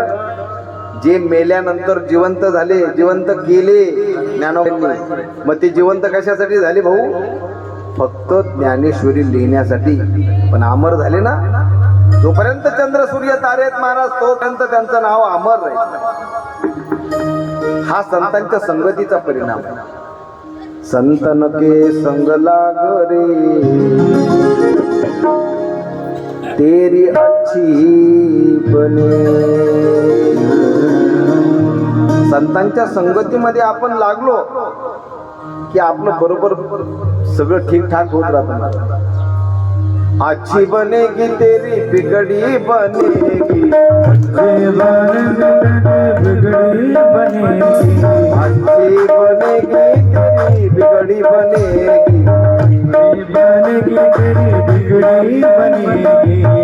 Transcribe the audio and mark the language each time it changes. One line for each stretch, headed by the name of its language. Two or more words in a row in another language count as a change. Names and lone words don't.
Marathi: जे मेल्यानंतर जिवंत झाले, जिवंत केले ज्ञानोबांनी. मग ते जिवंत कशासाठी झाले भाऊ? फक्त ज्ञानेश्वरी लिहिण्यासाठी. पण अमर झाले ना. जोपर्यंत चंद्र सूर्य तारे आहेत महाराज, तोपर्यंत त्यांचं नाव अमर राहील. हा संतांच्या संगतीचा परिणाम आहे.
Hindi: संतन के संग लाग रे तेरी अच्छी बने.
Marathi: संतांच्या संगतीमध्ये आपण लागलो की आपलं बरोबर सगळं ठीकठाक होत राहतं.
Hindi: अच्छी बनेगी तेरी बिगड़ी बनेगी, बिगड़ी बनेगी, अच्छी बनेगी तेरी बिगड़ी बनेगी, बनेगी तेरी बिगड़ी बनेगी.